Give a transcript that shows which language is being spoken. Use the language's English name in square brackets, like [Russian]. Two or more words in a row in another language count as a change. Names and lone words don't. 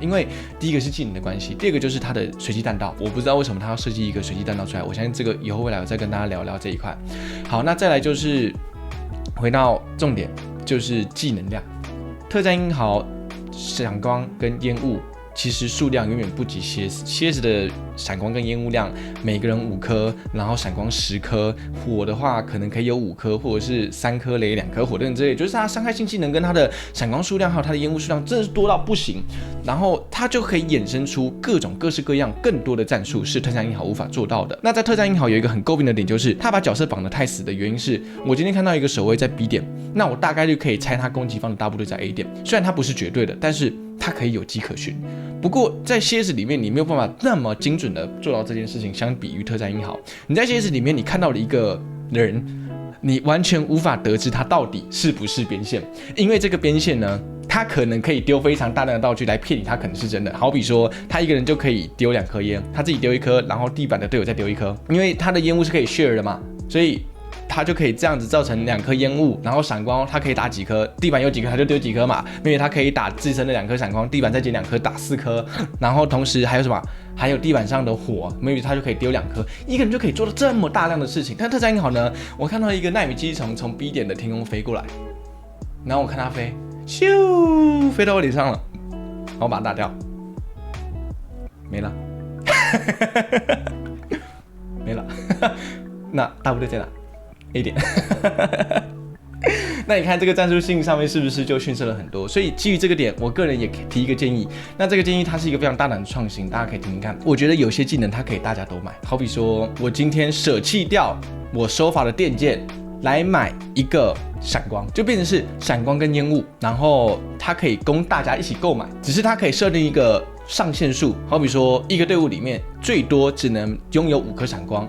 [Chinese] 因為第一個是技能的關係，第二個就是它的隨機彈道。我不知道為什麼它要設計一個隨機彈道出來，我相信這個以後未來我再跟大家聊聊這一塊。好，那再來就是回到重點，就是技能量。特戰英豪閃光跟煙霧其實數量遠遠不及 CS 的閃光跟煙霧量，每個人5顆，然後閃光10顆，火的話可能可以有5顆，或者是3顆雷2顆火等等之類，就是它傷害性技能跟它的閃光數量還有它的煙霧數量真的是多到不行，然後它就可以衍生出各種各式各樣更多的戰術是特戰英豪無法做到的。那在特戰英豪有一個很诟病的點，就是它把角色綁得太死的原因是，我今天看到一個守衛在 B 點，那我大概率可以猜他攻擊方的大部隊在 A 點，雖然它不是絕對的，但是它可以有跡可循。不過在 CS 裡面，你沒有辦法那麼精準的做到這件事情。相比於特戰英豪，你在 CS 裡面，你看到了一個人，你完全無法得知他到底是不是邊線，因為這個邊線呢，他可能可以丟非常大量的道具來騙你，他可能是真的。好比說，他一個人就可以丟2顆煙，他自己丟1顆，然後地板的隊友再丟1顆，因為他的煙霧是可以 share 的嘛，所以他就可以這樣子造成2顆煙霧，然後閃光他可以打幾顆，地板有幾顆他就丟幾顆嘛，因為他可以打自身的2顆閃光，地板再撿2顆打4顆，然後同時還有什麼？還有地板上的火 ，maybe 他就可以丟2顆，一個人就可以做到這麼大量的事情。但特戰英豪呢？我看到一個奈米机蟲從 B 點的天空飛過來，然後我看他飛，咻，飛到我臉上了，然後我把它打掉，沒了，沒了，那大部隊在哪？ A 點，那你看這個戰術性上面是不是就遜色了很多？所以基於這個點，我個人也提一個建議。那這個建議它是一個非常大膽的創新，大家可以聽聽看。我覺得有些技能它可以大家都買，好比說我今天捨棄掉我收法的電劍來買一個閃光，就變成是閃光跟煙霧，然後它可以供大家一起購買，只是它可以設定一個上限數，好比說一個隊伍裡面最多只能擁有5顆閃光。